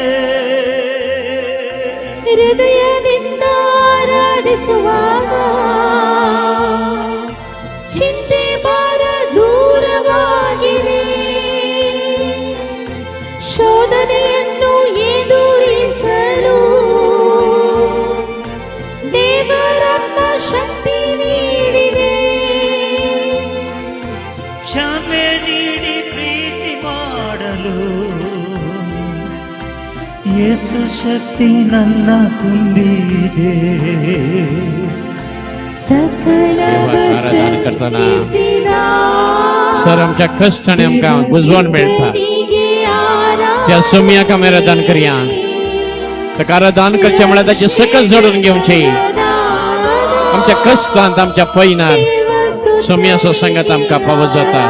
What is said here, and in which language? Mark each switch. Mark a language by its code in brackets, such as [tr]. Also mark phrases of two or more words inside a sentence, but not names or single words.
[kn] ಹೃದಯದಿಂದ ಆರಾಧಿಸುವಾಗ ಚಿಂತೆ ಭಾರ ದೂರವಾಗಿದೆ, ಶೋಧನೆಯನ್ನು ಎದುರಿಸಲು ದೇವರಾತ್ಮ ಶಕ್ತಿ ನೀಡಿದೆ. ಕ್ಷಮೆ ನೀಡಿ ಪ್ರೀತಿ ಮಾಡಲು ಯೇಸು ಶಕ್ತಿ ನನ್ನ ತುಂಬಿದೆ. ಸಕಲವ ಸೃಷ್ಟಿಸಿದ [kok] सर आमच्या कष्टाने आमकां बुजवण मेळटा. त्या सोम्याक आमी आराधन करया. ताका आराधन करचें म्हळ्यार ताचे सकत जोडून घेवची. आमच्या कश्टांत, आमच्या पैनार सोम्याचो संगत आमकां फावो जाता.